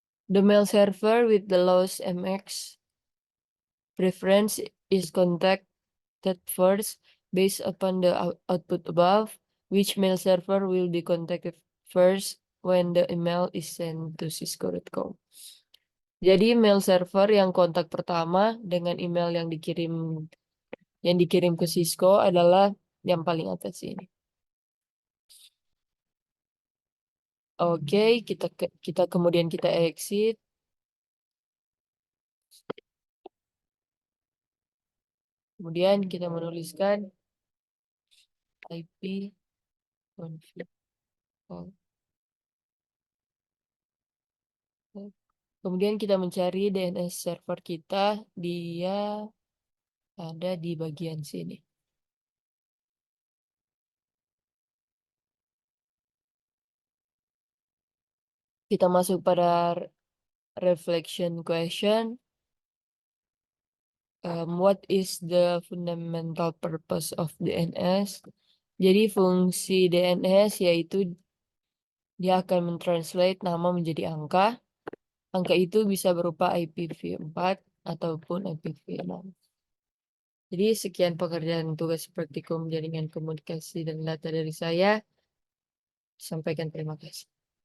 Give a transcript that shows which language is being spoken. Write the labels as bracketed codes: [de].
[en] The mail server with the lowest MX preference is contacted first based upon the output above, which mail server will be contacted first when the email is sent to cisco.com. [id] Jadi mail server yang kontak pertama dengan email yang dikirim ke Cisco adalah yang paling atas ini. Oke, kita kemudian kita exit. Kemudian kita menuliskan IP config. Kemudian kita mencari DNS server kita, dia ada di bagian sini. Kita masuk pada reflection question. [en] What is the fundamental purpose of DNS? [id] Jadi fungsi DNS yaitu dia akan mentranslate nama menjadi angka. Angka itu bisa berupa IPv4 ataupun IPv6. Jadi sekian pekerjaan tugas praktikum jaringan komunikasi dan data dari saya. Sampaikan terima kasih.